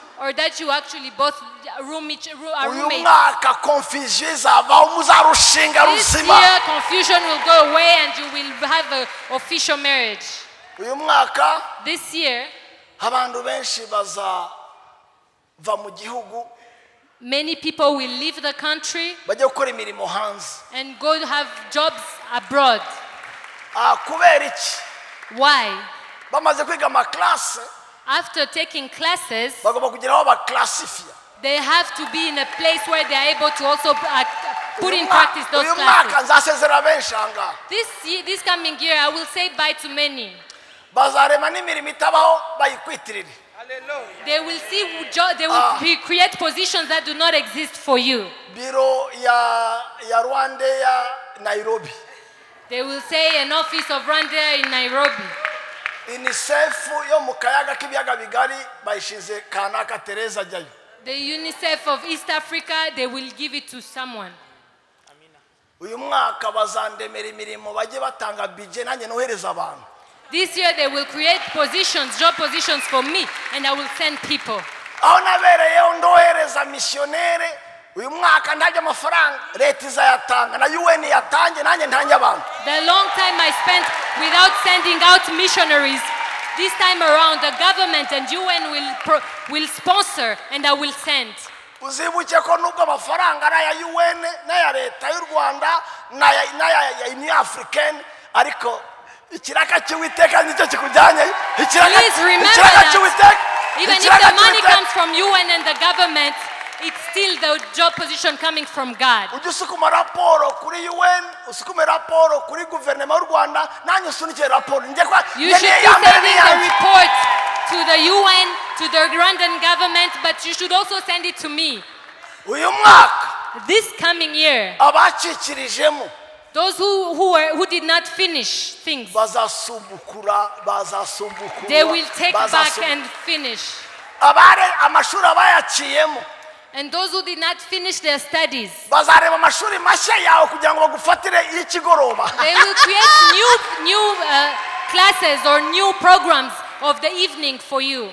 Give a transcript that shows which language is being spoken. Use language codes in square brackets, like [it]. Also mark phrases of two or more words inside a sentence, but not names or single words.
[en] Or that you actually both are [rw] Uyu [en] roommates. [rw] mwaka confusion izavaho muzarushinga [en] This [rw] ruzima. [en] year, confusion will go away and you will have an official marriage. [rw] Uyu mwaka [en] This year, [rw] abantu benshi bazava mu gihugu [en] many people will leave the country [rw] bajya gukora imirimo hanze. [en] and go have jobs abroad. [rw] Kubera iki? [en] Why? [rw] Bamaze kwiga amaklase [en] After taking classes, [rw] bagomba kugira aho baklasifia. [en] they have to be in a place where they are able to also put in practice those [rw] Uyu mwaka [en] classes. [rw] nzasezera benshi ahangaha. [en] This coming year, I will say bye to many. [rw] Bazarema n'imirimo itabaho bayikwitirire. [en] They will they will create positions that do not exist for you. [rw] Biro ya Rwanda ya Nairobi. [en] They will say an office of Rwanda in Nairobi. [rw] UNICEF yo mu kayaga k'ibiyaga bigari bayishize kanaka Teresa ajyayo. [en] The UNICEF of East Africa, they will give it to someone. [rw] Uyu mwaka bazandemera imirimo bajye batanga budget nanjye nohereza abantu. [en] This year they will create positions, job positions for me, and I will send people. [rw] aho nabereyeho ndohereza missionnaire uyu mwaka ntajya amafaranga leta izayatanga na UN yatange nanjye ntanje abantu. [en] The long time I spent without sending out missionaries, this time around the government and UN will sponsor and I will send. [rw] Uzibuke ko nubwo amafaranga ari aya UN n'aya leta y'u Rwanda n'aya Union Africaine ariko ikiraka cy'Uwiteka nicyo kikujyanye. [en] Please remember that even if the money comes from UN and the government, it's still the job position coming from God. [rw] Ujusukuma raporo kuri UN, usukume raporo kuri guverinoma y'u Rwanda, nanyo sunike raporo. [en] You should be sending the report to the UN, to the Rwandan government, but you should also send it to me. [rw] Uyu mwaka, [en] this coming year, [rw] abacikirijemo, [en] those who did not finish things, they will take back and finish. And those who did not finish their studies, they will create new classes or new programs of the evening for you.